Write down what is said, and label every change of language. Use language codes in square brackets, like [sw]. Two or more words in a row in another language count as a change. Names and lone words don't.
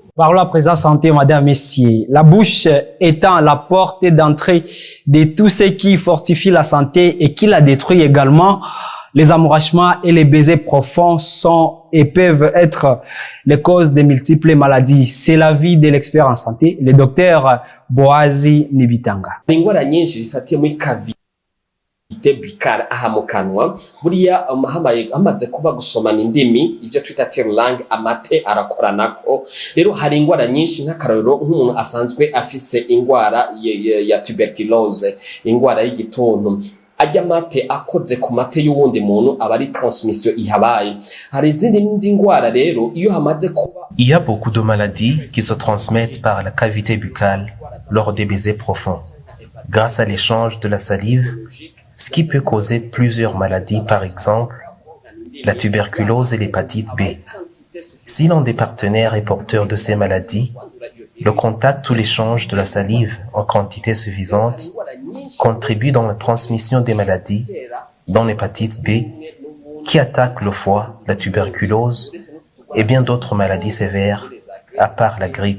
[fr] Parlons à présent santé, madame, messieurs. La bouche étant la porte d'entrée de tout ce qui fortifie la santé et qui la détruit également, les amouragements et les baisers profonds sont et peuvent être les causes de multiples maladies. C'est l'avis de l'expert en santé, le docteur Boazi Nibitanga. [rn] bikara aha mu kanwa buriya hamaze kuba gusomana indimi ibyo twita langue amate arakoranako rero hari ingwara nyinshi nk'akarorero nk'umuntu asanzwe afise ingwara ya tuberculose ingwara y'igituntu ajya mate akoze ku mate y'uwundi muntu aba ari transmission ihabaye hari izindi ngwara rero iyo hamaze kuba. [fr] Il y a beaucoup de maladies qui se transmettent par la cavité buccale lors des baisers profonds grâce à l'échange de la salive, ce qui peut causer plusieurs maladies, par exemple la tuberculose et l'hépatite B. Si l'un des partenaires est porteur de ces maladies, le contact ou l'échange de la salive en quantité suffisante contribue dans la transmission des maladies, dont l'hépatite B, qui attaque le foie, la tuberculose et bien d'autres maladies sévères, à part la grippe.